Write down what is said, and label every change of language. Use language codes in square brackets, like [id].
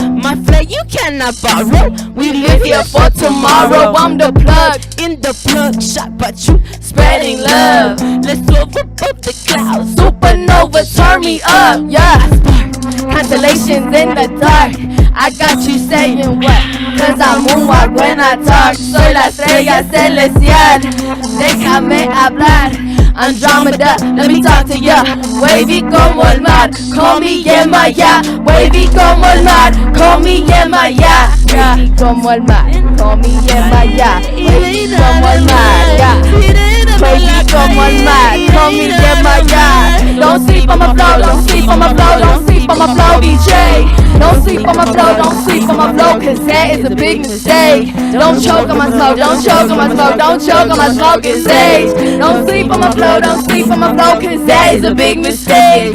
[en] My flair you cannot borrow. We live here for tomorrow. I'm the plug in the plug shot, but you spreading love. Let's go above the clouds. Supernova, turn me up. Yeah. Constellations in the dark. I got you saying what? Cause I moonwalk when I talk. [es] Soy la estrella celestial. Déjame hablar. [en] Andromeda, let me talk to ya. [es] Wavy como el mar, [en] call me Yemaya. [es] Wavy como el mar, call me Yemaya. Wavy como el mar, [en] call me Yemaya. [es] Wavy como el mar, yeah. Wavy como el mar, [en] call me Yemaya. Don't sleep on my flow, don't sleep on my flow, don't sleep on my flow, DJ. Don't sleep on my flow, don't sleep on my flow, cause that is a big mistake. Don't choke on my smoke, don't choke on my smoke, don't choke on my smoke, it's sage. Don't sleep on my flow, don't sleep on my flow, cause that is a big mistake.